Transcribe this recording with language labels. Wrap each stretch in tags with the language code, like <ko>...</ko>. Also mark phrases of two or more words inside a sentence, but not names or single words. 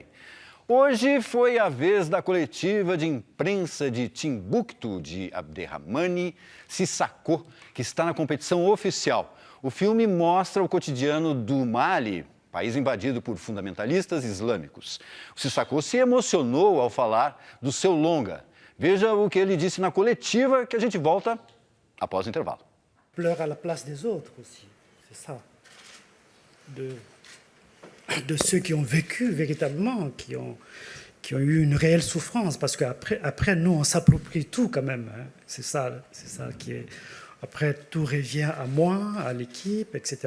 <pt>Hoje foi a vez da coletiva de imprensa de Timbuktu, de Abderrahmane Sissako, que está na competição oficial. O filme mostra o cotidiano do Mali, país invadido por fundamentalistas islâmicos. O Sissako se emocionou ao falar do seu longa. Veja o que ele disse na coletiva, que a gente volta após o intervalo.</pt> <fr>Pleure à la place des autres aussi, c'est ça. De ceux qui ont vécu véritablement, qui ont eu une réelle souffrance, parce qu'après nous, on s'approprie tout quand même. Hein. C'est ça qui est... Après, tout revient à moi, à l'équipe, etc.</fr>